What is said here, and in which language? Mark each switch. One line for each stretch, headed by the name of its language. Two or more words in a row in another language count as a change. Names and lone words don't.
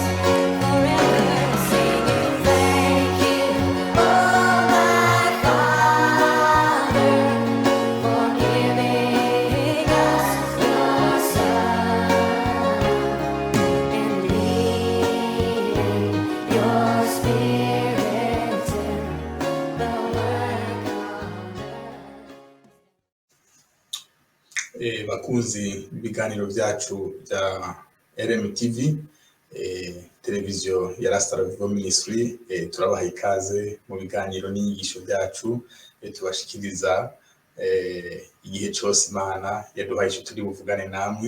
English: Forever singing thank you, oh my Father, for giving us your Son and leading your Spirit to the work on earth.
Kinyarwanda: Bakunzi ibiganiro byacu bya RMTV, televiziyo ya Rastara Vivo Ministry, turabaha ikaze mu biganiro n'inyigisho byacu tubashikiriza igihe cyose Imana yaduhaye icyo turi buvugane namwe.